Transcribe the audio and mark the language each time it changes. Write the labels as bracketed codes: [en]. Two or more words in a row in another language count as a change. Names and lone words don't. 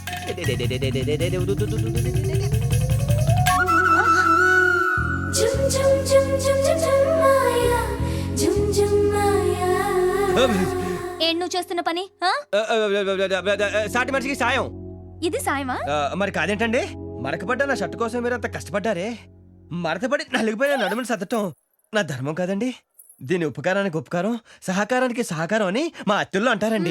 [te] Jum jum jum jum jum jum Maya, jum jum Maya. ఏం నువ్వు చేస్తున్న పని ఆ? సాటి మనిషికి సాయం. ఇది సాయమా? మరి కాదేంటండి, మరకపడ్డ నా షర్టు కోసం మీరు అంత కష్టపడ్డారే, మరతపడి నలిగిపోయిన నడుముని సర్దటం నా ధర్మం కాదండి. దీని ఉపకారానికి ఉపకారం, సహకారానికి సహకారం అని మా అత్తుల్లో అంటారండి.